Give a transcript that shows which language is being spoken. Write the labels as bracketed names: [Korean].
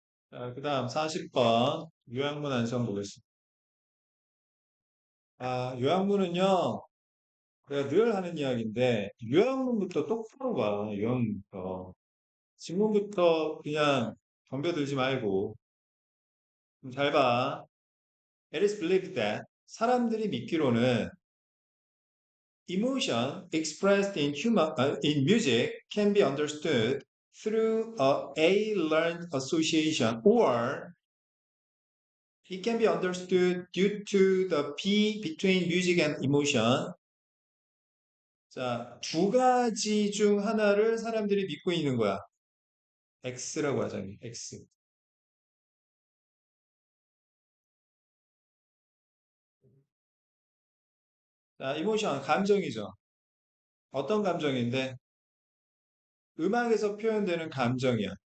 [Korean] 자, 그 다음 40번 요약문 완성 보겠습니다. 아, 요약문은요, 제가 늘 하는 이야기인데, 요약문부터 똑바로 봐, 요약문부터. 질문부터 그냥 덤벼들지 말고 좀 잘 봐. [English] It is believed that [Korean] 사람들이 믿기로는 [English] emotion expressed in music can be understood through a learned association or it can be understood due to the P between music and emotion. [Korean] 자, 두 가지 중 하나를 사람들이 믿고 있는 거야. X라고 하자면 X. 자, 이모션 감정이죠. 어떤 감정인데 음악에서 표현되는 감정이야.